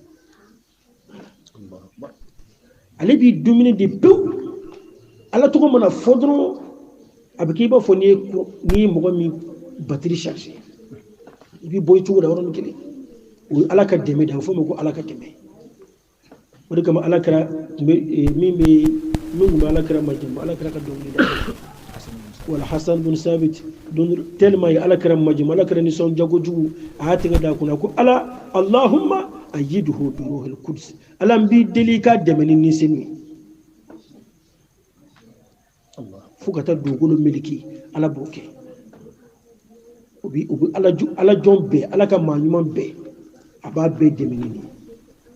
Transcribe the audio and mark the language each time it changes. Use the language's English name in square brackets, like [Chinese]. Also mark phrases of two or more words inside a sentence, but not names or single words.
[Bambara] ale b'i dominer de pewu ala tɔgɔ mana fɔ dɔrɔn a bɛ k'i b'a fɔ n'i ye mɔgɔ min [French] batterie charger [Bambara] i bɛ bɔ i cogo la yɔrɔnin kelen o ye ala ka dɛmɛ de a bɛ fɔ o ma ko ala ka dɛmɛ o de kama ala kɛra min kun bɛ ala kɛra majɛmu ala kɛra ka dɔnkili da wala hasan bin sabit don tellement ye ala kɛra majɛmu ala kɛra nisɔndiya kojugu a y'a tɛgɛ da a kunna ko ala [Arabic] اللهم أيده بروح القدس [Bambara] ala n b'i deli ka dɛmɛ ni nisɛni ye fo ka taa dugukolo meleki ala b'o kɛ o bi ala jɔn bɛɛ ala ka maa ɲuman bɛɛ a b'a bɛɛ dɛmɛ ni nin o